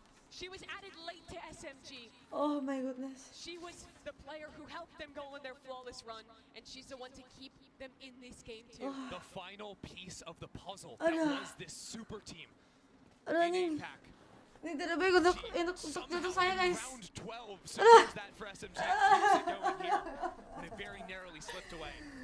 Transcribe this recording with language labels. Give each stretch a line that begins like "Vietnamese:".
English: She was added late to SMG. Oh my goodness. She was the player who helped them go on their flawless run, and she's the one to keep them in this game too. The final piece of the puzzle that was this super team in APAC.
Indonesian: Ini tidak baik untuk saya guys.
English: Round 12 secures that for SMG. Keeps it going here, but it very narrowly slipped away.